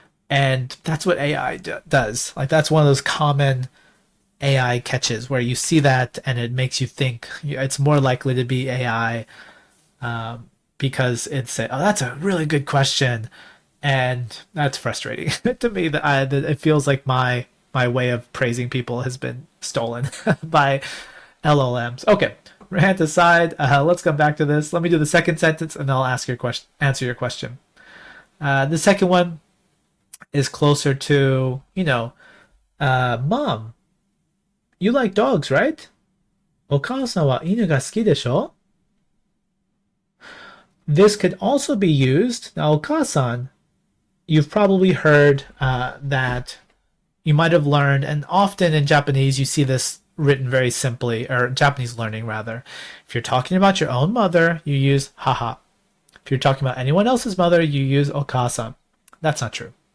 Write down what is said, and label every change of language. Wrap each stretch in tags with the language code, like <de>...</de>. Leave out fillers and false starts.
<en>And that's what AI does. Like, that's one of those common AI catches where you see that and it makes you think it's more likely to be AI, because it's oh, that's a really good question, and that's frustrating to me that it feels like my way of praising people has been stolen by LLMs. Okay, rant aside, let's come back to this. Let me do the second sentence and I'll answer your question. The second one is closer to, Mom, you like dogs, right?</en> <ja>お母さんは犬が好きでしょ?</ja> <en>This could also be used. Now, お母さん, you've probably heard that you might have learned, and often in Japanese you see this written very simply, or Japanese learning rather. If you're talking about your own mother, you use haha. If you're talking about anyone else's mother, you use okasan. That's not true.</en>